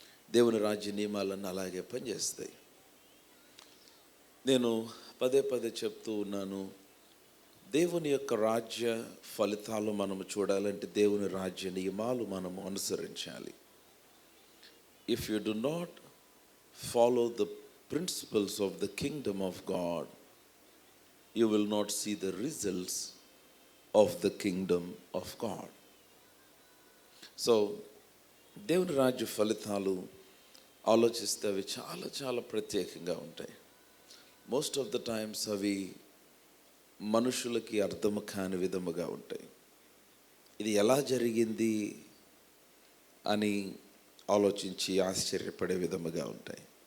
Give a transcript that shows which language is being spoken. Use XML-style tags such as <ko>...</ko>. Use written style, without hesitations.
<te>దేవుని రాజ్య నియమాలను అలాగే పనిచేస్తాయి. నేను పదే చెప్తూ ఉన్నాను, దేవుని యొక్క రాజ్య ఫలితాలు మనము చూడాలంటే దేవుని రాజ్య నియమాలు మనము అనుసరించాలి.</te> <en>If you do not follow the principles of the kingdom of God, you will not see the results of the kingdom of God.</en> <te>So దేవుని రాజ్య ఫలితాలు ఆలోచిస్తే అవి చాలా ప్రత్యేకంగా ఉంటాయి.</te> <en>most of the times</en> <te>అవి మనుషులకి అర్థం కాని విధముగా ఉంటాయి. ఇది ఎలా జరిగింది అని ఆలోచించి ఆశ్చర్యపడే విధముగా ఉంటాయి.</te>